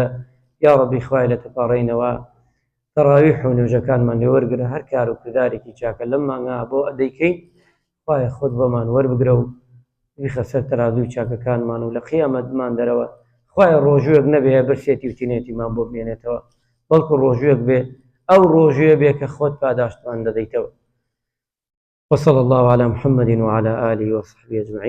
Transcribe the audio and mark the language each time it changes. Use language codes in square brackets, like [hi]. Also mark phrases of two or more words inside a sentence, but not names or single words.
[ckb] یا ڕەبی خوایە لە تەپاڕینەوە تەراویح و نوێژەکانمان لێ وەرگرە، هەر کار و کردارێکی چاکە لەم مانگە بۆ ئەدەیکەین خی خۆت بەمان وەربگرە و بیخە سەر تەرازوی چاکەکانمان و لە قیامەتمان دەرەوە. خی ڕۆژوویەک نەبێ برسێتی و تینێتیمان بۆ بمێنێتەوە، بەڵکو ڕۆژوویەک بێ ئەو ڕۆژوێ بێ کە خۆت پاداشتمان دەدەیتەوە. [ar] وصلى الله على محمد وعلى آله وصحبه أجمعين.